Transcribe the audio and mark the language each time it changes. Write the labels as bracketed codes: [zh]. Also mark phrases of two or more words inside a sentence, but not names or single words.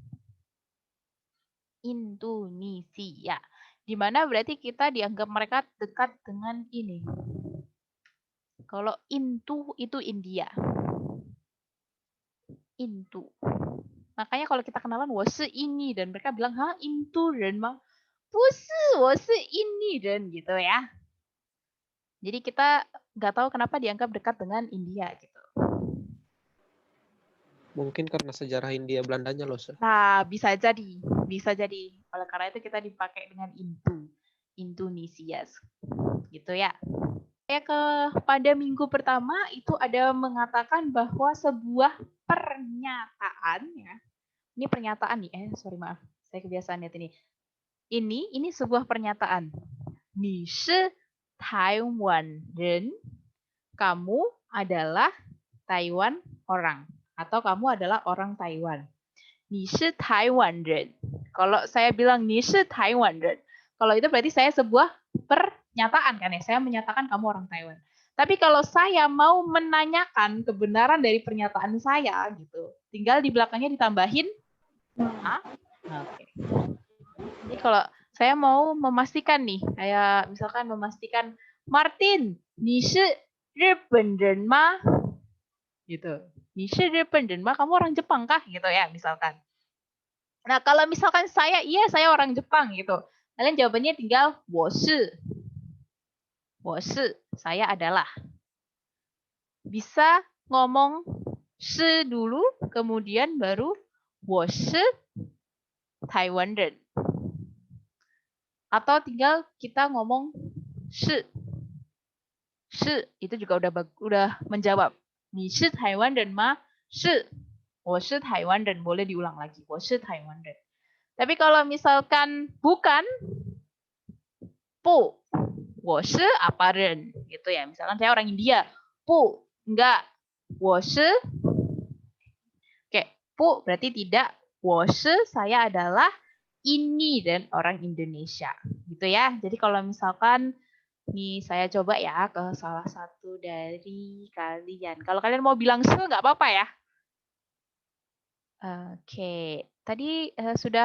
[id] Indonesia. Di mana berarti kita dianggap mereka dekat dengan ini. Kalau itu India. Intu. Makanya kalau kita kenalan, [zh] 我是印尼人, [id] mereka bilang, "Hah, [zh] Intu人吗?" 不是,我是印尼人 [id] gitu ya. Jadi kita nggak tahu kenapa dianggap dekat dengan India gitu. Mungkin karena sejarah Hindia Belandanya loh. Nah, bisa jadi. Oleh karena itu kita dipakai dengan Indonesia. Gitu ya. Pada minggu pertama itu ada mengatakan bahwa sebuah pernyataan ya. Ini pernyataan nih, maaf. Saya kebiasaan lihat ini. Ini sebuah pernyataan. [zh] 你是台湾人. [id] Kamu adalah Taiwan orang atau kamu adalah orang Taiwan. [zh] 你是台湾人. [id] Kalau saya bilang [zh] 你是台湾人, [id] kalau itu berarti saya sebuah pernyataan kan ya, saya menyatakan kamu orang Taiwan. Tapi kalau saya mau menanyakan kebenaran dari pernyataan saya gitu, tinggal di belakangnya ditambahin Oke. Jadi kalau saya mau memastikan nih, kayak misalkan memastikan Martin, [zh] 你是日本人吗? Gitu. 你是日本人吗? [id] Kamu orang Jepang kah? Gitu ya, misalkan. Nah, kalau misalkan saya, iya saya orang Jepang gitu. Kalian jawabannya tinggal [zh] 我是. 我是, [id] saya adalah. Bisa ngomong 是 dulu, kemudian baru [zh] 我是台湾人. [id] Atau tinggal kita ngomong 是. 是 itu juga udah menjawab. [zh] 你是台湾人吗? 是. 我是台湾人. [id] Boleh diulang lagi. [zh] 我是台湾人. [id] Tapi kalau misalkan bukan, [zh] 不,我是 apa人 [id] gitu ya. Misalkan saya orang India, 不, enggak, [zh] 我是, [id] oke, 不 berarti tidak, [zh] 我是 [id] saya adalah ini dan orang Indonesia gitu ya. Jadi kalau misalkan nih saya coba ya ke salah satu dari kalian. Kalau kalian mau bilang se nggak apa-apa ya. Oke, tadi sudah.